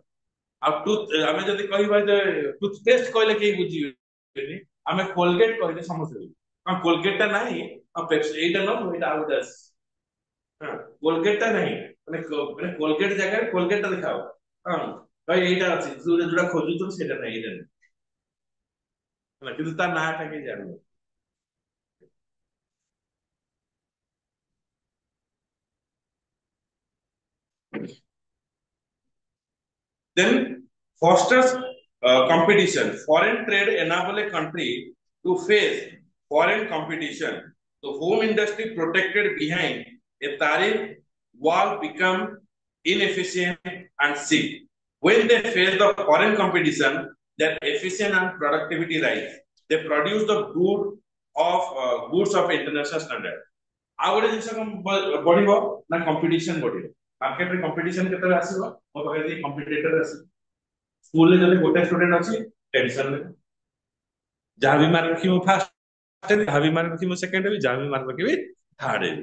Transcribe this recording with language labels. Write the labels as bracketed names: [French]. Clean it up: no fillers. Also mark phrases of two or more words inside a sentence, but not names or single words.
[Odia] ଆଉ ଆମେ ଯଦି କହିବା ଯେ ଟୁଥପେଷ୍ଟ କହିଲେ କେହି ବୁଝିବେନି, ଆମେ କୋଲଗେଟ କହିଲେ ସମସ୍ତେ ବୁଝିବେ। ହଁ କୋଲଗେଟ ଟା ନାହିଁ, ଏଇଟା ନ ଏଇଟା ଆଉ ଗୋଟେ ଅଛି। ହଁ କୋଲଗେଟ ଟା ନାହିଁ, ମାନେ କୋଲଗେଟ ଜାଗାରେ କୋଲଗେଟ ଟା ଦେଖାଅ। ହଁ ଭାଇ ଏଇଟା ଅଛି, ତୁ ଯୋଉଟା ଖୋଜୁଥିଲୁ ସେଇଟା ନାହିଁ, ଏଇଟା ନାହିଁ। ହେଲା, କିନ୍ତୁ ତା ନାଁ ଟା କେହି ଜାଣିବ। [English] Then fosters competition. Foreign trade enable a country to face foreign competition. The home industry protected behind a tariff wall become inefficient and sick. When they face the foreign competition, their efficiency and productivity rise. They produce the goods of international standard. [Odia] ଆଉ ଗୋଟେ ଜିନିଷ କଣ ବଢିବ ନା କମ୍ପିଟିସନ ବଢିବ। ମାର୍କେଟରେ କମ୍ପିଟିସନ କେତେବେଳେ ଆସିବ, ମୋ ପାଖରେ କମ୍ପିଟିଟର ଆସିବ। ସ୍କୁଲରେ ଯଦି ଗୋଟେ ଷ୍ଟୁଡେଣ୍ଟ ଅଛି ଟେନସନ ନାହିଁ, ଯାହା ବି ମାର୍କ ରଖିବ ଫାଷ୍ଟ ହେବି, ଯାହା ବି ମାର୍କ ରଖିବ ସେକେଣ୍ଡ ହେବି, ଯାହା ବି ମାର୍କ ରଖିବି ଥାର୍ଡ ହେବି।